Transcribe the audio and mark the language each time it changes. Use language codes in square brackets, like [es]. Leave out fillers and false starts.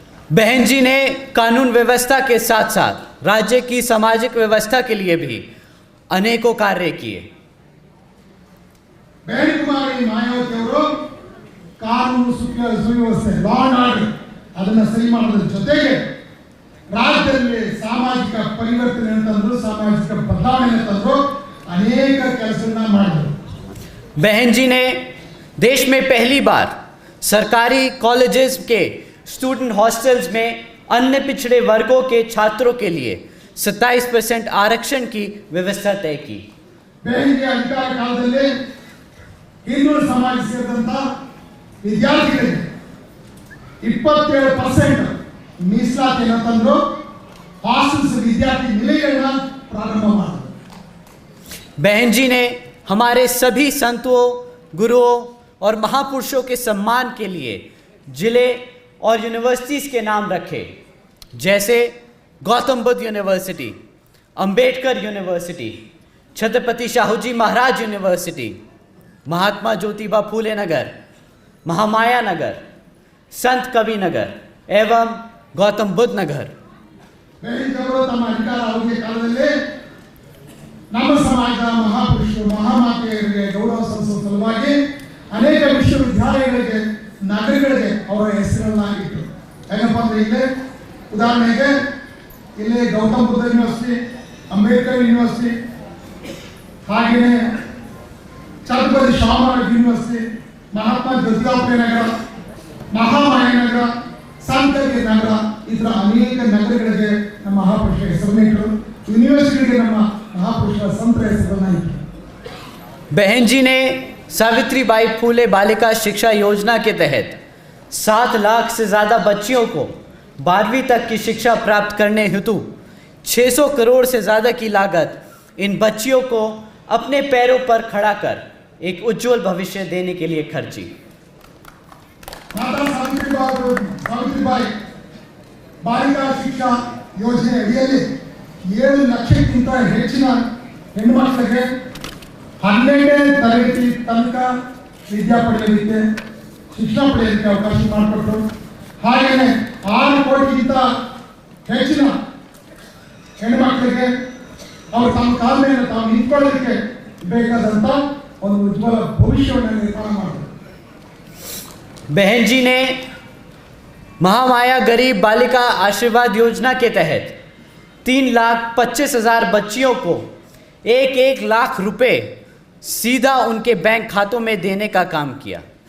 [hi] बहन जी ने कानून व्यवस्था के साथ साथ राज्य की सामाजिक व्यवस्था के लिए भी अनेकों कार्य किए। [kn] बहन कुमारी मायावती ಅವರು ಕಾನೂನು ಸುವ್ಯವಸ್ಥೆ, ಲಾ ಅಂಡ್ ಆರ್ಡರ್ ಅದನ್ನ ಸರಿ ಮಾಡೋದ್ರ ಜೊತೆಗೆ ರಾಜ್ಯದಲ್ಲಿ ಸಾಮಾಜಿಕ ಪರಿವರ್ತನೆ ತಂದ್ರು, ಸಾಮಾಜಿಕ ಬದಲಾವಣೆ ತಂದ್ರು, ಅನೇಕ ಕೆಲಸಗಳನ್ನ ಮಾಡಿದ್ರು। [hi] बहन जी ने देश में पहली बार सरकारी कॉलेजेस के स्टूडेंट हॉस्टल्स में अन्य पिछड़े वर्गों के छात्रों के लिए 27% आरक्षण की व्यवस्था तय की। [kn] बहन जी ಅಧಿಕಾರ ಕಾಲದಲ್ಲಿ ಹಿಂದೂ ಸಮಾಜ ಸೇರಿದಂತ ವಿದ್ಯಾರ್ಥಿಗಳಿಗೆ 27% ಮೀಸಲಾತಿಯನ್ನು ತಂದು ಹಾಸ್ಟೆಲ್ಸ್ ವಿದ್ಯಾರ್ಥಿ ನಿಲಯಗಳನ್ನ ಪ್ರಾರಂಭ ಮಾಡಿದ್ರು। [hi] बहन जी ने हमारे सभी संतों, गुरुओं और महापुरुषों के सम्मान के लिए जिले और यूनिवर्सिटीज़ के नाम रखे, जैसे गौतम बुद्ध यूनिवर्सिटी, अंबेडकर यूनिवर्सिटी, छत्रपति शाहू जी महाराज यूनिवर्सिटी, महात्मा ज्योतिबा फूले नगर, महामाया नगर, संत कवि नगर एवं गौतम बुद्ध नगर। [kn] ಬೇರೆಯವರು ತಮ್ಮ ಅಧಿಕಾರ ಅವಧಿಯ ಕಾಲದಲ್ಲಿ ನಮ್ಮ ಸಮಾಜದ ಮಹಾಪುರುಷರು ಮಹಾಮಾತೆಯರಿಗೆ ಗೌರವ ಸಲ್ಲಿಸುವ ಸಲುವಾಗಿ ಅನೇಕ ವಿಶ್ವವಿದ್ಯಾಲಯಗಳಿಗೆ, ನಗರಗಳಿಗೆ ಅವರ ಹೆಸರನ್ನ ಇಟ್ಟರು। ಏನಪ್ಪ ಅಂದ್ರೆ ಇಲ್ಲಿ ಉದಾಹರಣೆಗೆ ಇಲ್ಲಿ ಗೌತಮ್ ಬುದ್ಧ ಯೂನಿವರ್ಸಿಟಿ, ಅಂಬೇಡ್ಕರ್ ಯೂನಿವರ್ಸಿಟಿ, ಹಾಗೆಯೇ ಛತ್ರಪತಿ ಶಾಹೂ ಮಹಾರಾಜ್ ಯೂನಿವರ್ಸಿಟಿ, ಮಹಾತ್ಮ ಜ್ಯೋತಿಬಾ ಫುಲೆ ನಗರ, ಮಹಾಮಾಯ ನಗರ, ಸಂತರಿಗೆ ನಗರ, ಇದರ ಅನೇಕ ನಗರಗಳಿಗೆ ನಮ್ಮ ಮಹಾಪುರುಷರ ಹೆಸರನ್ನ ಇಟ್ಟರು। ಯೂನಿವರ್ಸಿಟಿಗೆ ನಮ್ಮ ಮಹಾಪುರುಷರ ಸಂತರ ಹೆಸರನ್ನ ಇಟ್ಟರು। [hi] बहन जी ने सावित्रीबाई फूले बालिका शिक्षा योजना के तहत 7 लाख से ज़्यादा बच्चियों को 12वीं तक की शिक्षा प्राप्त करने हेतु 600 करोड़ से ज़्यादा की लागत इन बच्चियों को अपने पैरों पर खड़ा कर एक उज्जवल भविष्य देने के लिए खर्ची। [kn] ಮಾತಾ ಸಾವಿತ್ರಿಬಾಯಿ ಬಾಲಿಕಾ ಶಿಕ್ಷಾ ಯೋಜನೆ ಅಡಿಯಲ್ಲಿ 7 ಲಕ್ಷಕ್ಕಿಂತ ಹೆಚ್ಚಿನ ಹೆಣ್ಣುಮಕ್ಕಳಿಗೆ 12ನೇ ತರಗತಿ ತನಕ ವಿದ್ಯಾ ಪಡೆಯಲಿಕ್ಕೆ, ಶಿಕ್ಷಣ ಪಡೆಯಲಿಕ್ಕೆ ಅವಕಾಶ ಮಾಡಿಕೊಟ್ರು। ಹಾಗೆಯೇ 6 ಕೋಟಿಗಿಂತ ಹೆಚ್ಚಿನ ಹೆಣ್ಣುಮಕ್ಕಳಿಗೆ ಅವರು ತಮ್ಮ ಕಾಲ ಮೇಲೆ ತಾವು ನಿಂತ್ಕೊಳ್ಳೋದಕ್ಕೆ ಬೇಕಾದಂತ ಒಂದು ಉಜ್ವಲ ಭವಿಷ್ಯವನ್ನು ನಿರ್ಮಾಣ ಮಾಡಿದ್ರು। [hi] बहन जी ने महामाया गरीब बालिका आशीर्वाद योजना के तहत 3,25,000 बच्चियों को 1-1 लाख रुपए सीधा उनके बैंक खातों में देने का काम किया।